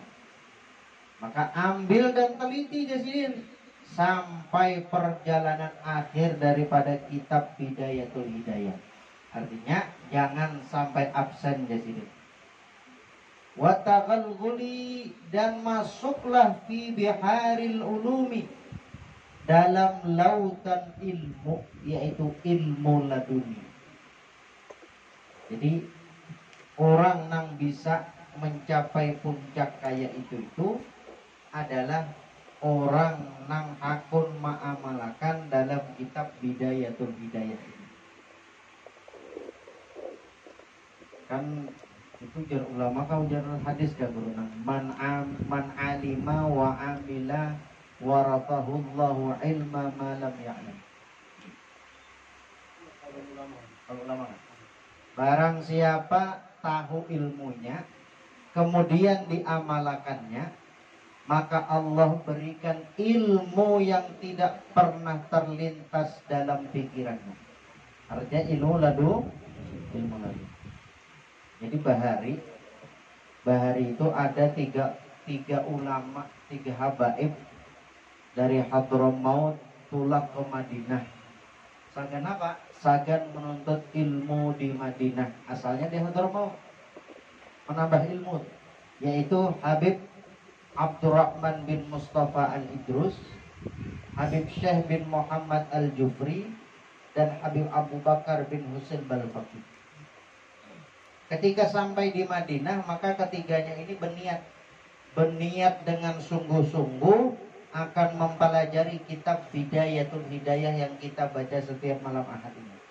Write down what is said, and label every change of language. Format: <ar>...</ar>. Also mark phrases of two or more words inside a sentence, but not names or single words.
<id>Maka ambil dan teliti Jasidin sampai perjalanan akhir daripada kitab Bidayatul Hidayah. Artinya jangan sampai absen Jasidin.</id> <ar>وتغلغل,</ar> <id>dan masuklah</id> <ar>في بحار العلوم,</ar> <id>dalam lautan ilmu, yaitu ilmu laduni. Jadi orang yang bisa mencapai puncak kaya itu adalah orang yang hakun ma'amalakan dalam kitab Bidayatul Hidayah ini.</id> <bjn>Kan itu jar ulama kau jar hadis kan guru nang</bjn> <ar>من علم وعمل ورثه الله علم ما لم يعلم.</ar> <id>Kalau ulama kan? Barang siapa tahu ilmunya, kemudian diamalkannya, maka Allah berikan ilmu yang tidak pernah terlintas dalam pikirannya. Artinya ilmu ladu. Jadi Bahari itu ada tiga ulama, tiga habaib dari Hadramaut pulang ke Madinah.</id> <bjn>Sagan apa? Sagan menuntut ilmu di Madinah.</bjn> <id>Asalnya dia mau menambah ilmu, yaitu Habib Abdurrahman bin Mustafa Al-Idrus, Habib Syekh bin Muhammad Al-Jufri, dan Habib Abu Bakar bin Husain Balfaqih. Ketika sampai di Madinah, maka ketiganya ini berniat dengan sungguh-sungguh akan mempelajari kitab Bidayatul Hidayah yang kita baca setiap malam Ahad ini.</id>